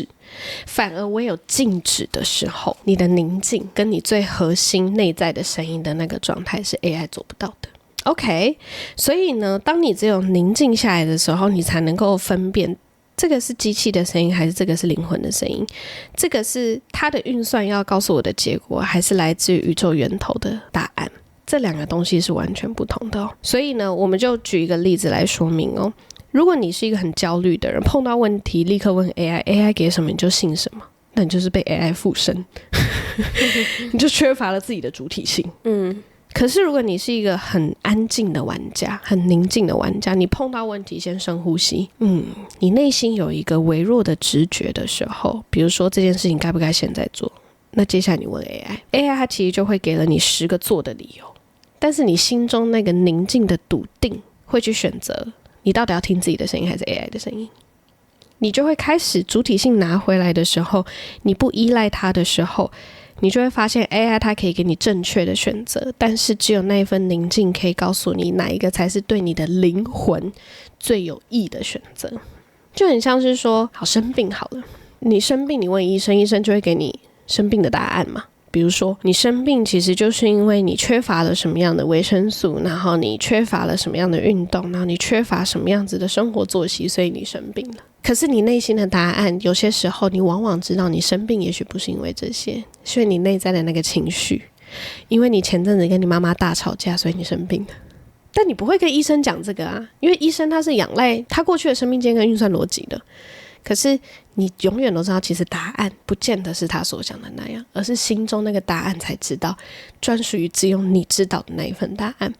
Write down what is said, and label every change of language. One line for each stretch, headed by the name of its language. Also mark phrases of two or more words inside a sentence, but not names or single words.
Chinese: 反而唯有靜止的時候，你的寧靜跟你最核心內在的聲音的那個狀態是 AI 做不到的。OK， 所以呢，當你只有寧靜下來的時候，你才能夠分辨這個是機器的聲音，還是這個是靈魂的聲音？這個是它的運算要告訴我的結果，還是來自於宇宙源頭的答案？這兩個東西是完全不同的哦。所以呢，我們就舉一個例子來說明哦。如果你是一個很焦慮的人，碰到問題立刻問 AI，AI 給什麼你就信什麼，那你就是被 AI 附身，你就缺乏了自己的主體性。可是如果你是一個很安靜的玩家，很寧靜的玩家，你碰到問題先深呼吸，你內心有一個微弱的直覺的時候，比如說這件事情該不該現在做，那接下來你問 AI 它其實就會給了你10個做的理由，但是你心中那個寧靜的篤定會去選擇你到底要聽自己的聲音還是 AI 的聲音。你就會開始主體性拿回來的時候，你不依賴它的時候，你就會發現 AI 它可以給你正確的選擇，但是只有那一份寧靜可以告訴你哪一個才是對你的靈魂最有益的選擇。就很像是說，好，生病好了，你生病你問醫生，醫生就會給你生病的答案嘛。比如說你生病其實就是因為你缺乏了什麼樣的維生素，然後你缺乏了什麼樣的運動，然後你缺乏什麼樣子的生活作息，所以你生病了。可是你內心的答案，有些時候你往往知道你生病也許不是因為这些，所以你內在的那個情緒，因為你前陣子跟你媽媽大吵架，所以你生病了。但你不會跟醫生講這個啊，因為醫生他是仰賴他過去的生命經驗跟運算邏輯的。可是你永遠都知道，其實答案不見得是他所講的那樣，而是心中那個答案才知道，專屬於只有你知道的那一份答案。